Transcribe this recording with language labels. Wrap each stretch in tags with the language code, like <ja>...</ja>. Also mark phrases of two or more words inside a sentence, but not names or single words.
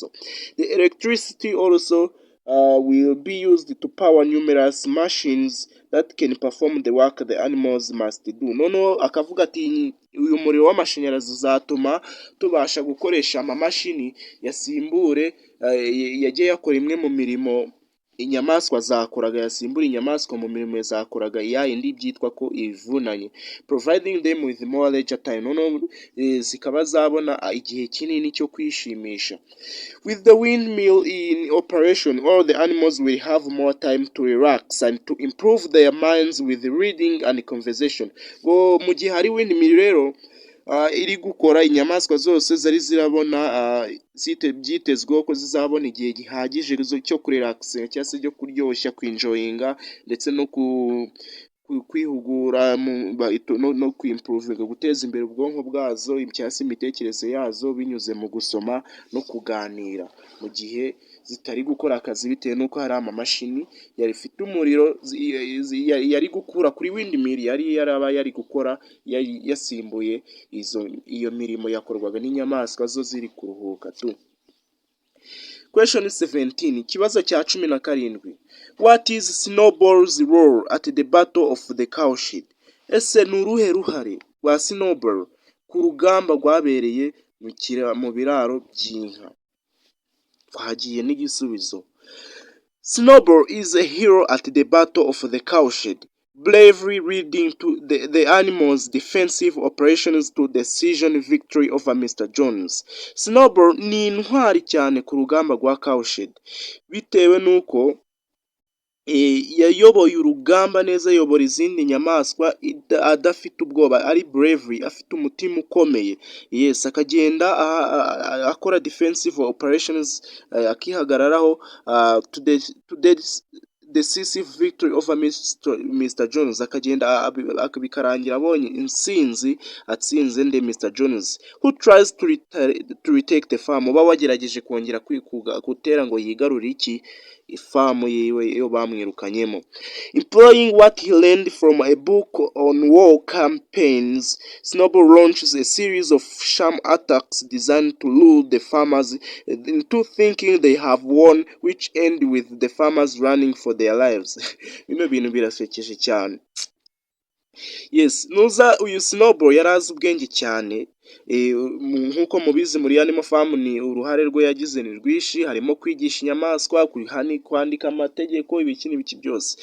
<en>The electricity also will be used to power numerous machines that can perform the work the animals must do.</en> <rw>Noneho akavuga ati uyu muriro w'amashanyarazi uzatuma tubasha gukoresha amamashini yasimbure yagiye yakora imwe mu mirimo inyamaswa zakoraga, yasimbura inyamaswa mu mirimo zakoraga yindi byitwa ko ivunanye,</rw> <en>providing them with more leisure time.</en> <rw>Noneho zikaba zabona igihe kinini cyo kwishimisha.</rw> <en>With the windmill in operation, all the animals will have more time to relax and to improve their minds with reading and conversation.</en> <rw>Ngo mu gihe hari windmill rero iri gukora, inyamaswa zose zari zirabona byitezweho ko zizabona igihe gihagije cyo kurelaxinga cyangwa se cyo kuryoshya, kwinjoyinga ndetse no kwihugura no kwimprovinga, guteza imbere ubwonko bwazo cyangwa se imitekerereze yazo binyuze mu gusoma no kuganira, mu gihe zitari gukora akazi bitewe n'uko hari amamashini yari ifite umuriro yari gukura kuri windmill yari gukora yasimbuye iyo mirimo yakorwaga n'inyamaswa zo ziri kuruhuka tu. Question 17, ikibazo cya 17.</rw> <en>What is Snowball's role at the Battle of the Cowshed?</en> <rw>Ese ni uruhe ruhare rwa Snowball ku rugamba rwabereye mu biraro by'inka? Twagiye n'igisubizo.</rw> <en>Snowball is a hero at the Battle of the Cowshed, bravely leading to the animals' defensive operations to decision victory over Mr. Jones.</en> <rw>Snowball ni intwari cyane ku rugamba rwa Cowshed bitewe n'uko yayoboye urugamba neza, yobora izindi nyamaswa adafite ubwoba, ari bravery, afite umutima ukomeye.</rw> <en>Yes,</en> <rw>akagenda akora</rw> <en>defensive operations, akihagararaho to the decisive victory over Mr. Jones,</en> <rw>akagenda bikarangira abonye intsinzi, atsinze nde Mr.</rw> <en>Jones, who tries to retake the farm.</en> <rw>Uba wagerageje kongera gutera ngo yigarure iki ifamu yiwe iyo bamwirukanyemo.</rw> <en>Employing what he learned from a book on war campaigns, Snowball launches a series of sham attacks designed to lure the farmers into thinking they have won, which end with the farmers running for their lives.</en> <rw>Bino bintu birasekeje cyane. Yes, nuza uyu Snowball yarazi ubwenge cyane. Nkuko mubizi muri Animal Farm ni uruhare rwe yagize ni rwishi, harimo kwigisha inyamaswa, kwandika amategeko, ibiki byose.</rw>